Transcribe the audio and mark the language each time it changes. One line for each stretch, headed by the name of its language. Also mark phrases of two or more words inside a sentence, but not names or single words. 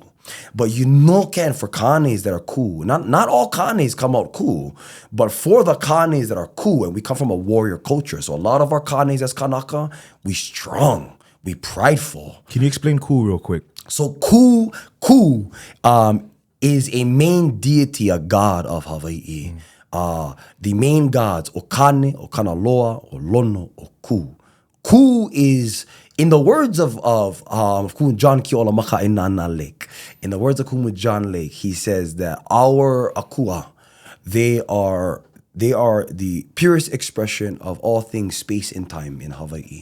English: But for kanes that are ku, not all kanes come out ku, but for the kanes that are ku, and we come from a warrior culture, so a lot of our kanes as Kanaka, we strong, we prideful. Can you explain ku real quick? So ku is a main deity, a god of Hawaii. The main gods,
Hawaiian: o kane, o kanaloa, o lono, o ku.
English: Ku is, in the words of Kumu John Kiola Maka'inana Lake, in the words of Kumu John Lake, he says that our akua, They are the purest expression of all things space and time in Hawaii.